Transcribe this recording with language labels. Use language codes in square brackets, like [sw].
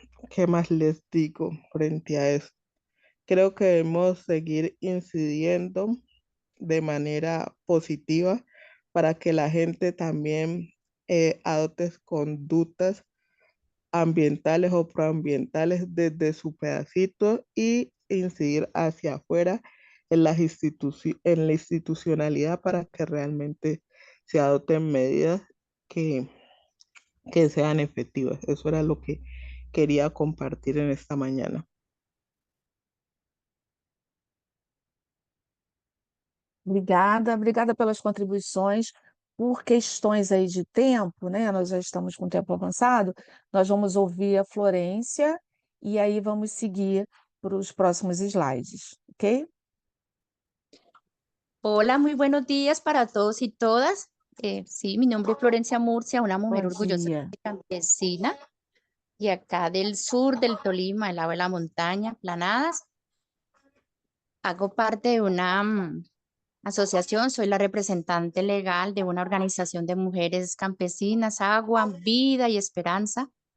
[es] ¿Qué más les digo frente a eso? Creo que debemos seguir incidiendo de manera positiva para que la gente también adopte conductas ambientales o proambientales desde su pedacito y incidir hacia afuera en la institucionalidad para que realmente se adopten medidas que, que sean efectivas. Eso era lo que [pt] queria compartilhar nesta manhã. Obrigada pelas contribuições. Por questões aí de tempo, né? Nós já estamos com o tempo avançado, nós vamos ouvir a Florência e aí vamos seguir para os próximos slides, ok? [es] Hola, muy buenos días para todos y todas. Sí, mi nombre es Florencia Murcia, una mujer [pt] Bom [es] orgullosa [pt] dia. [es] campesina y acá del sur del Tolima, del lado de la montaña, Planadas. Hago parte de una asociación, soy la representante legal de una organización de mujeres campesinas, Agua, Vida y Esperanza.